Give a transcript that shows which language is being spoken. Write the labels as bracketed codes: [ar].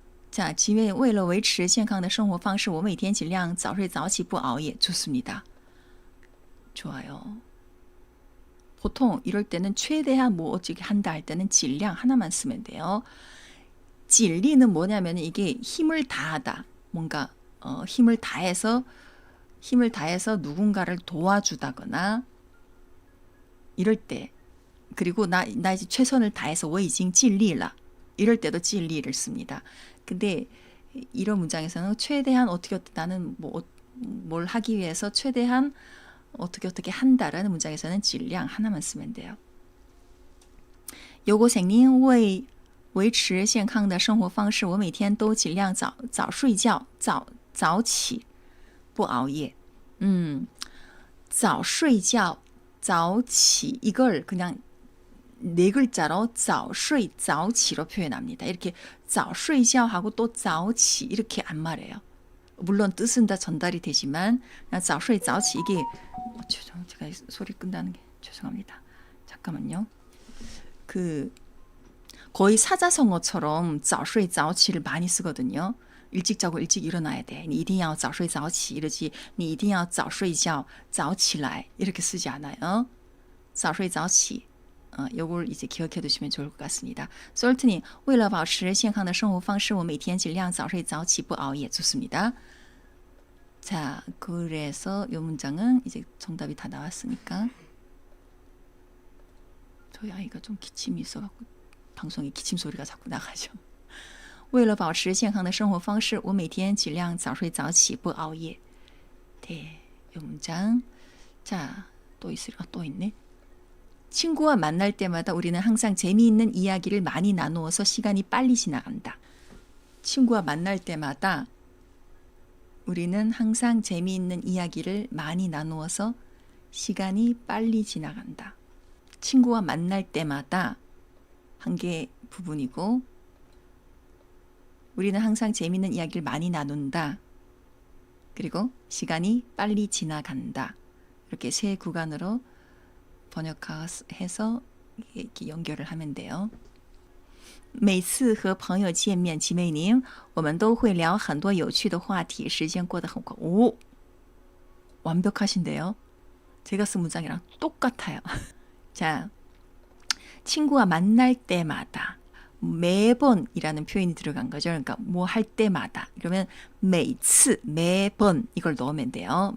[ko] 자, 지금 [zh] 为了维持健康的生活方式我每天尽量早睡早起不熬夜 [ko] 좋습니다. 좋아요. 보통 이럴 때는 최대한 뭐 어떻게 한다 할 때는 尽量 하나만 쓰면 돼요. 尽力는 뭐냐면 이게 힘을 다하다. 뭔가 힘을 다해서 누군가를 도와주다거나 이럴 때 그리고 나 이제 최선을 다해서 [zh] 我已经尽力了 [ko] 이럴 때도 尽力를 씁니다. 근데 이런 문장에서는 최대한 어떻게 나는 뭘 하기 위해서 최대한 어떻게 한다라는 문장에서는 尽量 하나만 쓰면 돼요. [zh] 여고생님 为维持健康的生活方式我每天都尽量早睡觉早起不熬夜. [ko] 早睡觉早起 이걸 그냥 네 글자로 早睡早起로 표현합니다. 이렇게 早睡觉하고 또 早起 이렇게 안 말해요. 물론 뜻은 다 전달이 되지만 早睡早起 이게 제가 소리 끈다는 게 죄송합니다. 잠깐만요. 그 거의 사자성어처럼 早睡早起를 많이 쓰거든요. 일찍 자고 일찍 일어나야 돼. [zh] 你一定要早睡早起 [ko] 이러지. [zh] 你一定要早睡觉早起来 [ko] 이렇게 쓰지 않아요. 早睡早起 요걸 이제 기억해 두시면 좋을 것 같습니다. [zh] 솔트님 为了保持健康的生活方式我每天尽量早睡早起不熬夜 [ko] 좋습니다. 자, 그래서 이 문장은 이제 정답이 다 나왔으니까 저희 아이가 좀 기침이 있어갖고 방송에 기침 소리가 자꾸 나가죠. [zh] 为了保持健康的生活方式我每天尽量早睡早起不熬夜. [ko] 네, 이 문장. 자, 또 있네. 친구와 만날 때마다 우리는 항상 재미있는 이야기를 많이 나누어서 시간이 빨리 지나간다. 친구와 만날 때마다 우리는 항상 재미있는 이야기를 많이 나누어서 시간이 빨리 지나간다. 친구와 만날 때마다 한 개 부분이고 우리는 항상 재미있는 이야기를 많이 나눈다. 그리고 시간이 빨리 지나간다. 이렇게 세 구간으로 번역해서 이렇게 연결을 하면 돼요. [zh] 每次和朋友见面姐妹您我们都会聊很多有趣的话题时间过得很快. [ko] 오! 완벽하신데요. 제가 쓴 문장이랑 똑같아요. 자, 친구와 만날 때마다 매번이라는 표현이 들어간 거죠. 그러니까 뭐 할 때마다. 그러면 每次 매번 이걸 넣으면 돼요.